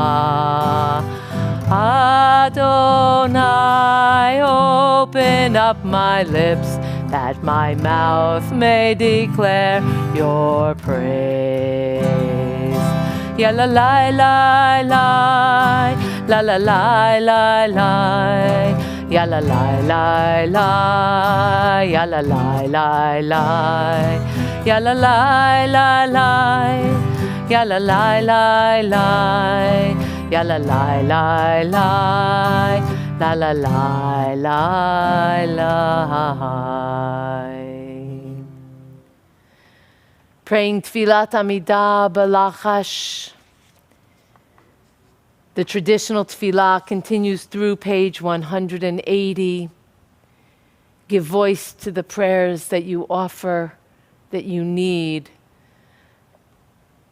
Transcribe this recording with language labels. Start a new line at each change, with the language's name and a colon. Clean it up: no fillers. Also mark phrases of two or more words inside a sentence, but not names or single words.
English: Adonai, open up my lips that my mouth may declare your praise. Ya la la la la, la la la la la. Ya la la la la, ya la la la la, ya la la la la, ya la la la la, ya la la la la, la la la la la. Praying
Hebrew: תפילת עמידה בלחש.
English: The traditional tefillah continues through page 180. Give voice to the prayers that you offer, that you need.